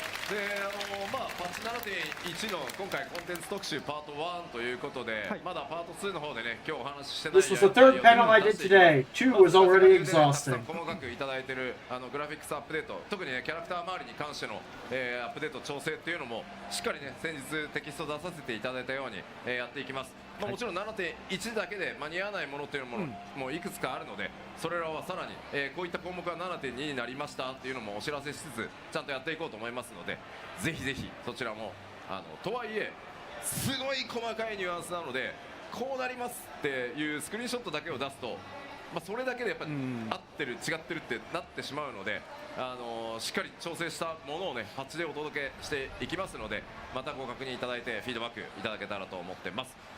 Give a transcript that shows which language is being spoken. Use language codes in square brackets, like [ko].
[ja] でまあ、パッチ 7.1 の今回コンテンツ特集パート1ということで、まだパート2の方でね、今日お話ししてない [en] This was the third panel I did today. 2 was already exhausting. [ja] 細かくいただいているグラフィックスアップデート、特にねキャラクター周りに関しての、アップデート調整っていうのもしっかりね先日テキスト出させていただいたように、やっていきます。まあ、もちろん 7.1 だけで間に合わないものっていうのも、もういくつかあるので、それらはさらに、こういった項目が 7.2 になりましたっていうのもお知らせしつつちゃんとやっていこうと思いますので、ぜひぜひそちらもとはいえすごい細かいニュアンスなので、こうなりますっていうスクリーンショットだけを出すと、まあ、それだけでやっぱり合ってる違ってるってなってしまうので、しっかり調整したものをねパッチでお届けしていきますので、またご確認いただいてフィードバックいただけたらと思ってます。